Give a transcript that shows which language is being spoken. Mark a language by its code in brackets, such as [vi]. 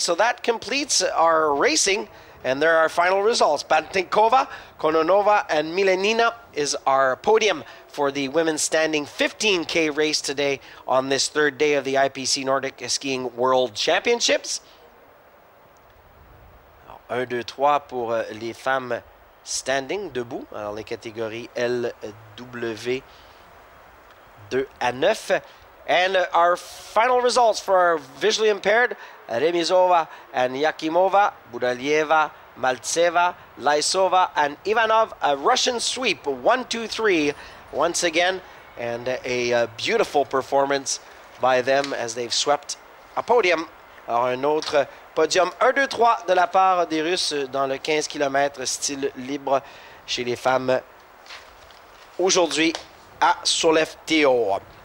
[en] So that completes our racing. And there are our final results. Bantenkova, Kononova, and Milenina is our podium for the women's standing 15K race today on this 3rd day of the IPC Nordic Skiing World Championships. [fr] 1, 2, 3 pour les femmes standing, debout. Alors les catégories L, W, 2 à 9. [en] And our final results for our visually impaired, Remizova and Yakimova, Budalieva, Maltseva, Laisova, and Ivanov. A Russian sweep, 1-2-3 once again, and a beautiful performance by them as they've swept a podium. [fr] Alors un autre podium 1-2-3 de la part des Russes dans le 15 km style libre chez les femmes aujourd'hui à Sollefteå.